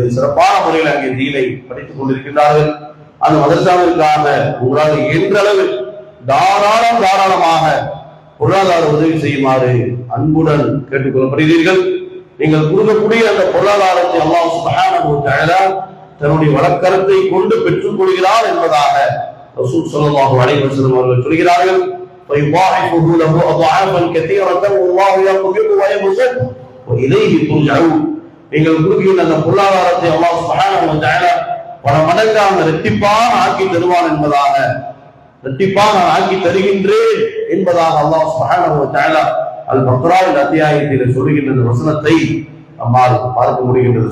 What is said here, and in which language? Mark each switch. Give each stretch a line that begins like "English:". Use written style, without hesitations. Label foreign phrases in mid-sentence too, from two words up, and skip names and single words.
Tamil: சிறப்பான முறையில் அங்கே தீனை படித்துக் கொண்டிருக்கின்றார்கள். அந்த மதரசாவிற்காக உங்களால் என்றளவு தாராளமாக பொருளாதார உதவி செய்யுமாறு அன்புடன் கேட்டுக் கொள்ளப்படுகிறீர்கள். நீங்கள் கொடுக்கக்கூடிய அந்த பொருளாதாரத்தை
Arabic: الله سبحانه و تعالى
Tamil: தன்னுடைய வழக்கரத்தை கொண்டு பெற்றுக் கொள்கிறார் என்பதாக
Arabic: رسول صلى الله عليه وسلم
Tamil: அவர்கள் சொல்கிறார்கள்.
Arabic: وَيُضَاعِفُهُ لَهُ أَضْعَافًا كَثِيرَةً وَاللَّهُ يَقْبِضُ وَيَبْسُطُ وَإِلَيْهِ تُرْجَعُونَ.
Tamil: நீங்கள் கொடுக்கின்ற அந்த பொருளாதாரத்தை
Arabic: الله سبحانه و تعالى
Tamil: பல மடங்காக இரட்டிப்பாக ஆக்கி தருவான் என்பதாக, இரட்டிப்பாக ஆக்கி தருகின்றேன் என்பதாக
Arabic: الله سبحانه و تعالى
Tamil: அல் பக்ரா என்ற அத்தியாயத்தில் சொல்லுகின்ற வசனத்தை நம்மால் பார்க்க முடிகின்றது.